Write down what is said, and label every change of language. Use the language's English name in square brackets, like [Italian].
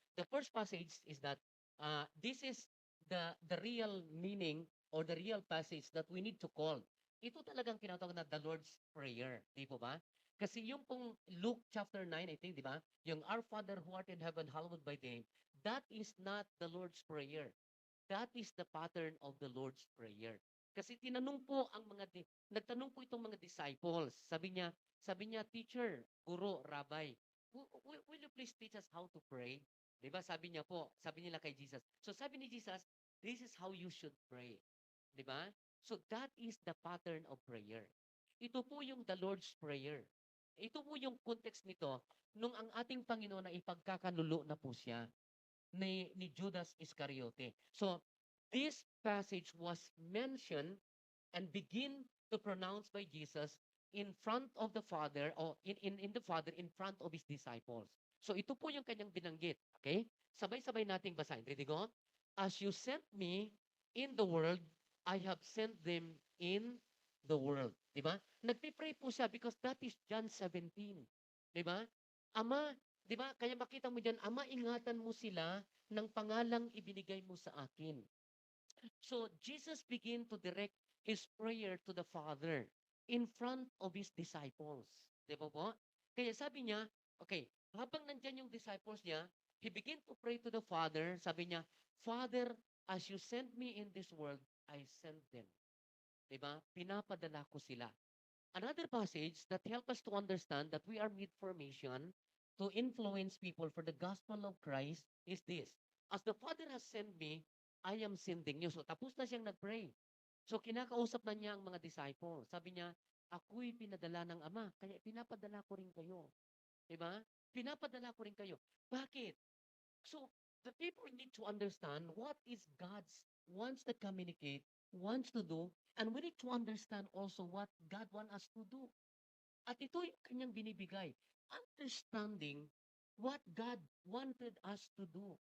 [English] The first passage is that this is the real meaning or the real passage that we need to call. [Filipino] Ito talagang tinatawag na the Lord's Prayer. Di po ba? Kasi yung pong Luke chapter 9, [English] I think, [Filipino] di ba? [English] Yung Our Father who art in heaven, hallowed by name, that is not the Lord's Prayer. That is the pattern of the Lord's Prayer. [Filipino] Kasi tinanong po nagtanong po itong mga disciples. Sabi niya, [English] teacher, guro, rabbi, will you please teach us how to pray? [Filipino] Di ba? Sabi nila kay Jesus. So sabi ni Jesus, [English] this is how you should pray. [Filipino] Di ba? [English] So that is the pattern of prayer. [Filipino] Ito po yung the Lord's Prayer. Ito po yung context nito nung ang ating Panginoon na ipagkakanulo na po siya ni Judas Iscariote. [English] So this passage was mentioned and begin to pronounce by Jesus in front of the Father, o in the Father, in front of His disciples. [Filipino] So ito po yung kanyang binanggit. Okay? Sabay-sabay nating basahin. [English] Ready go? As you sent me in the world, I have sent them in the world. [Filipino] Di ba? Nagpipray po siya [English] because that is John 17. [Filipino] Di ba? Ama, di ba? Kaya makita mo dyan, Ama, ingatan mo sila ng pangalang ibinigay mo sa akin. [English] So Jesus began to direct his prayer to the Father in front of his disciples. [Filipino] Di ba po? Kaya sabi niya, okay, habang nandyan yung disciples niya, [English] he began to pray to the Father. [Filipino] Sabi niya, [English] Father, as you sent me in this world, I sent them. [Filipino] Di ba? Pinapadala ko sila. [English] Another passage that help us to understand that we are made for mission to influence people for the gospel of Christ is this. As the Father has sent me, I am sending you. [Filipino] So tapos na siyang nag-pray. So kinakausap na niya ang mga disciples. Sabi niya, ako'y pinadala ng Ama, kaya pinapadala ko rin kayo. Diba? Pinapadala ko rin kayo. Bakit? [English] So the people need to understand what is God's wants to communicate, wants to do, and we need to understand also what God wants us to do. [Filipino] At ito yung kanyang binibigay. [English] Understanding what God wanted us to do.